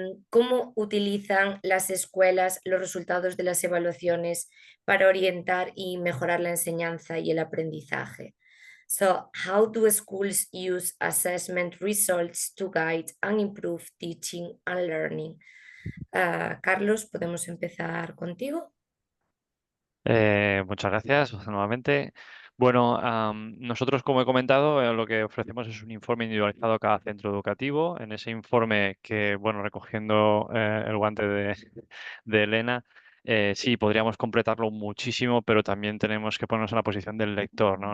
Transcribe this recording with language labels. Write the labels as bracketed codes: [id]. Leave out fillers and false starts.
[es] ¿Cómo utilizan las escuelas los resultados de las evaluaciones para orientar y mejorar la enseñanza y el aprendizaje? [en] So, how do schools use assessment results to guide and improve teaching and learning? [es] Carlos, ¿podemos empezar contigo? Muchas gracias nuevamente. Bueno, nosotros, como he comentado, lo que ofrecemos es un informe individualizado a cada centro educativo. En ese informe que, bueno, recogiendo el guante de Elena, sí, podríamos completarlo muchísimo, pero también tenemos que ponernos en la posición del lector, ¿no?